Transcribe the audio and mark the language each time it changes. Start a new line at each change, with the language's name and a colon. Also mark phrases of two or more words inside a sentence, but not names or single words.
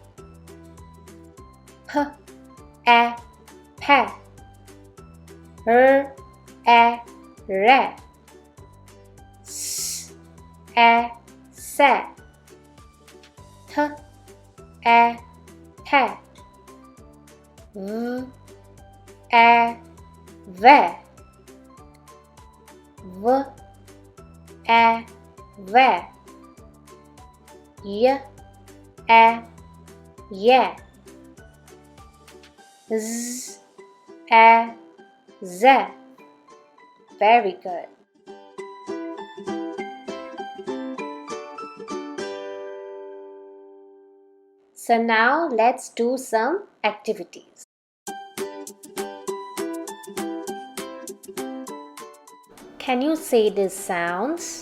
English: P, A, pe. R, A, re. S, A, se. T, A, te. V, A, ve. V, A, ve. Y, A, ye. Z, A, ze. Very good. So now let's do some activities. Can you say these sounds?